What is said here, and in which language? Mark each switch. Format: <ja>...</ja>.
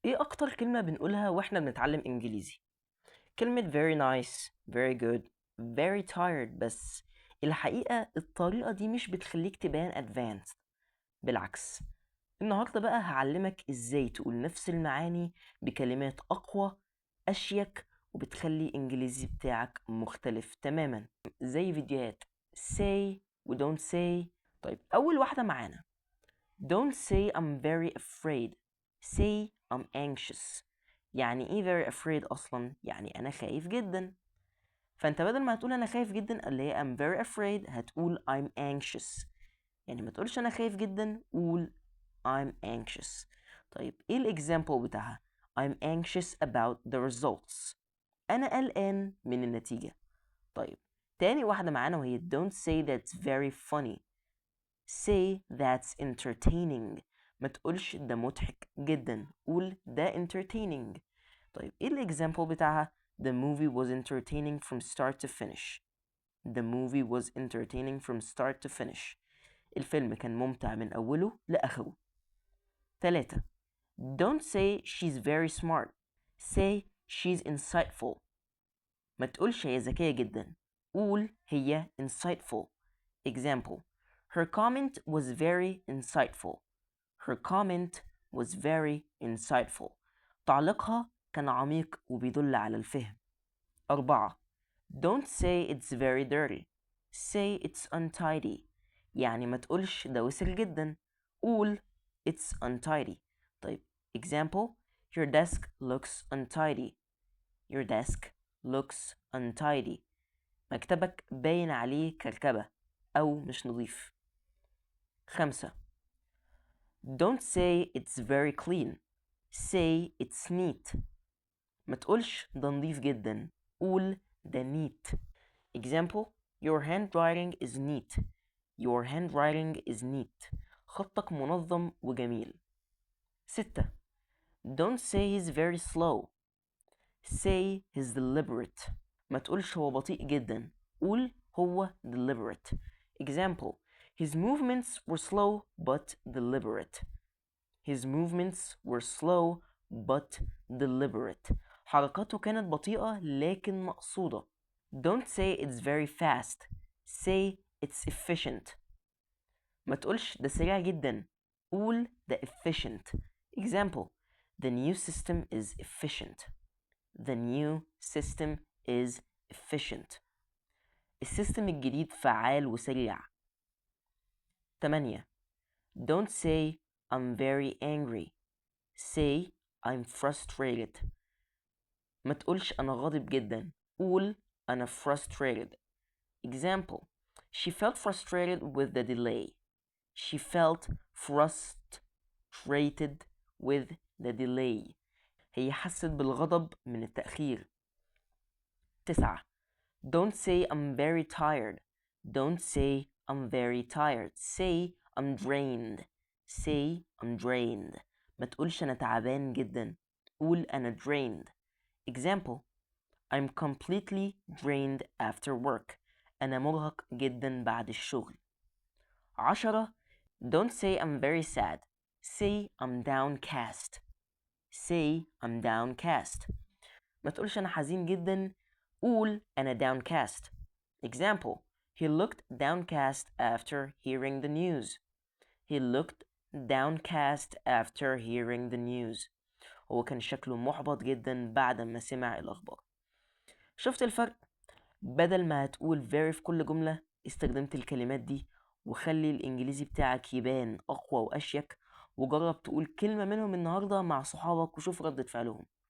<ar>ايه اكتر كلمة بنقولها واحنا بنتعلم انجليزي؟ كلمة</ar> <en>very nice very good very tired،</en> <ar>بس الحقيقة الطريقة دي مش بتخليك تبان advanced، بالعكس. النهاردة بقى هعلمك ازاي تقول نفس المعاني بكلمات اقوى، اشيك، وبتخلي الانجليزي بتاعك مختلف تماما، زي فيديوهات say و</ar> <en>don't say.</en> <ar>طيب اول واحدة معانا</ar> <en>don't say I'm very afraid، say I'm anxious.</en> <ar>يعني ايه</ar> <en>very afraid</en> <ar>اصلا؟ يعني انا خايف جدا. فانت بدل ما هتقول انا خايف جدا اللي هي</ar> <en>I'm very afraid،</en> <ar>هتقول</ar> <en>I'm anxious.</en> <ar>يعني ما تقولش انا خايف جدا، قول</ar> <en>I'm anxious.</en> <ar>طيب ايه الاكزامبل بتاعها؟</ar> <en>I'm anxious about the results،</en> <ar>انا قلقان من النتيجة. طيب تاني واحدة معانا وهي</ar> <en>don't say that's very funny، say that's entertaining.</en> <ar>ما تقولش ده مضحك جدا، قول ده entertaining. طيب ايه الاكزامبل بتاعها؟</ar> <en>The movie was entertaining from start to finish. The movie was entertaining from start to finish.</en> <ar>الفيلم كان ممتع من أوله لآخره.</ar> <en>3. Don't say she's very smart. Say she's insightful.</en> <ar>ما تقولش هي ذكية جدا، قول هي insightful.</ar> <en>Example: Her comment was very insightful. Her comment was very insightful.</en> <ar>تعليقها كان عميق وبيدل على الفهم.</ar> <en>4. Don't say it's very dirty. Say it's untidy.</en> <ar>يعني ما تقولش ده وسخ جدا، قول</ar> <en>it's untidy. طيب example: Your desk looks untidy. Your desk looks untidy.</en> <ar>مكتبك باين عليه كركبة أو مش نظيف.</ar> <en>5. Don't say it's very clean. Say it's neat.</en> <ar>ما تقولش ده نظيف جدا، قول ده neat.</ar> <en>Example: Your handwriting is neat. Your handwriting is neat.</en> <ar>خطك منظم وجميل. 6.</ar> <en>Don't say he's very slow. Say he's deliberate.</en> <ar>ما تقولش هو بطيء جدا، قول هو deliberate.</ar> <en>Example: His movements were slow but deliberate. His movements were slow but deliberate.</en> <ar>حركاته كانت بطيئة لكن مقصودة.</ar> <en>Don't say it's very fast. Say it's efficient.</en> <ar>ما تقولش ده سريع جدا، قول ده efficient.</ar> <en>Example: The new system is efficient. The new system is efficient.</en> <ar>السيستم الجديد فعال وسريع.</ar> <en>8. Don't say I'm very angry. Say I'm frustrated.</en> <ar>ما تقولش أنا غاضب جدا، قول أنا frustrated.</ar> <en>Example: She felt frustrated with the delay. She felt frustrated with the delay.</en> <ar>هي حست بالغضب من التأخير.</ar> <en>9. Don't say I'm very tired. Don't say I'm very tired. Say I'm drained. Say I'm drained.</en> <ar>ما تقولش أنا تعبان جدا، قول أنا drained.</ar> <en>Example: I'm completely drained after work.</en> <ar>أنا مرهق جدا بعد الشغل. 10.</ar> <en>Don't say I'm very sad. Say I'm downcast. Say I'm downcast.</en> <ar>ما تقولش أنا حزين جدا، قول أنا downcast.</ar> <en>Example: He looked downcast after hearing the news. He looked downcast after hearing the news.</en> <ar>هو كان شكله محبط جدا بعد ما سمع الأخبار. شفت الفرق؟ بدل ما هتقول very في كل جملة، استخدمت الكلمات دي، وخلي الإنجليزي بتاعك يبان أقوى وأشيك. وجرب تقول كلمة منهم النهاردة مع صحابك وشوف ردة فعلهم.</ar>